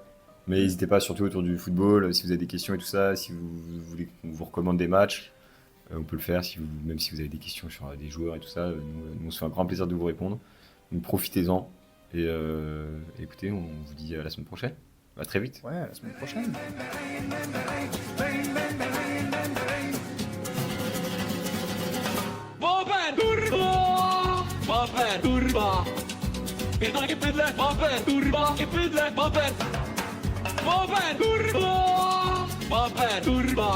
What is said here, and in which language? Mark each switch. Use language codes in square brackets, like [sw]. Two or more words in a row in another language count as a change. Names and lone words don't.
[fr] Mais n'hésitez pas, surtout autour du football, si vous avez des questions et tout ça, si vous voulez qu'on vous recommande des matchs, on peut le faire, même si vous avez des questions sur des joueurs et tout ça, nous on se fait un grand plaisir de vous répondre. Donc profitez-en et écoutez, on vous dit à la semaine prochaine. À très vite. Ouais, à la semaine prochaine. Bopper! Turba! Bopper! Turba! Pidle, pidle, bopper! Turba! Pidle, bopper! Bopper! Turba! Bopper! Turba!